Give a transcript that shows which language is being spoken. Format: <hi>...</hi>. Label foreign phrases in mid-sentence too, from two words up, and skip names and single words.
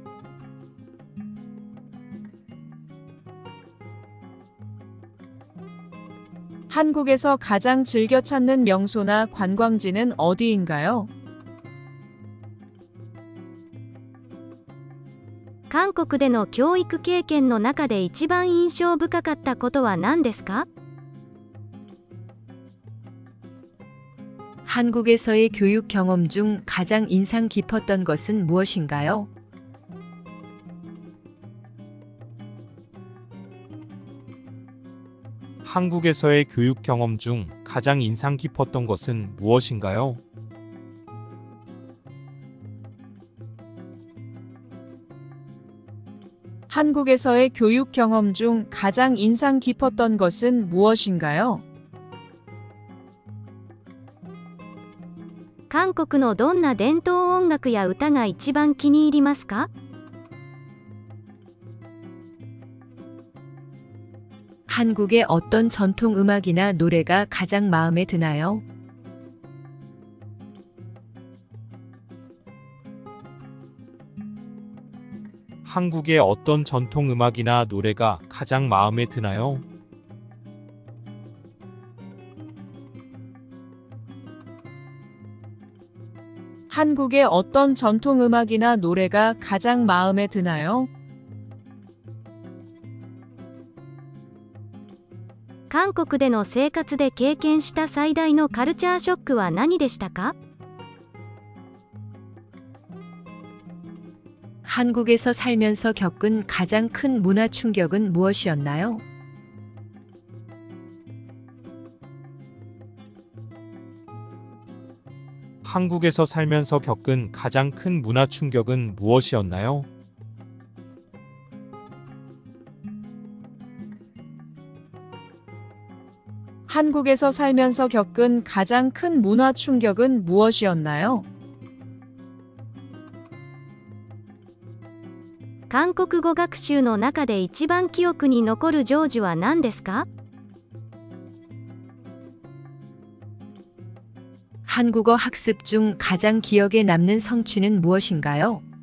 <ko>한국에서 가장 즐겨 찾는 명소나 관광지는 어디인가요?</ko> <ja>韓国での教育経験の中で一番印象深かったことは何ですか？</ja> <ko>한국에서의 교육 경험 중 가장 인상 깊었던 것은 무엇인가요? 한국에서의 교육 경험 중 가장 인상 깊었던 것은 무엇인가요? 한국에서의 교육 경험 중 가장 인상 깊었던 것은 무엇인가요?</ko> <ja>韓国のどんな伝統音楽や歌が一番気に入りますか？</ja> <ko>한국의 어떤 전통 음악이나 노래가 가장 마음에 드나요? 한국의 어떤 전통 음악이나 노래가 가장 마음에 드나요? 한국의 어떤 전통 음악이나 노래가 가장 마음에 드나요?</ko> <ja>韓国での生活で経験した最大のカルチャーショックは何でしたか？</ja> <ko>한국에서 살면서 겪은 가장 큰 문화 충격은 무엇이었나요? 한국에서 살면서 겪은 가장 큰 문화 충격은 무엇이었나요? 한국에서 살면서 겪은 가장 큰 문화 충격은 무엇이었나요?</ko> <ja>韓国語学習の中で一番記憶に残る成就は何ですか？</ja> <ko>한국어 학습 중 가장 기억에 남는 성취는 무엇인가요?</ko>